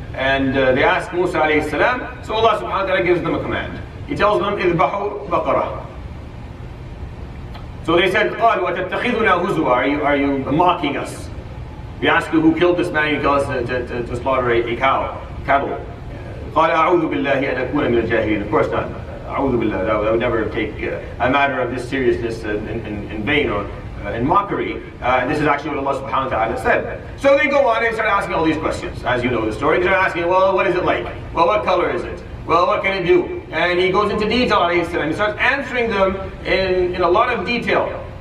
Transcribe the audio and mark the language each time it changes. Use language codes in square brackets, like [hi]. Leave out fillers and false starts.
[en] And they ask Musa alayhi salam. So Allah subhanahu wa ta'ala gives them a command. He tells them, [ar] "Idbahu baqara." [en] So they said, [ar] "قال وتتخذنا هزوا." [en] Are you mocking us? We ask you who killed this man. You tell us to slaughter a cattle. [ar] قال أعوذ بالله أن أكون من الجاهلين. [en] Of course not. [ar] أعوذ بالله. [en] That would never take a matter of this seriousness in vain or in mockery. This is actually what Allah subhanahu wa ta'ala said. So they go on and start asking all these questions. As you know the story, they start asking, well, what is it like? Well, what color is it? Well, what can it do? And he goes into detail, alayhi salam. He starts answering them in a lot of detail.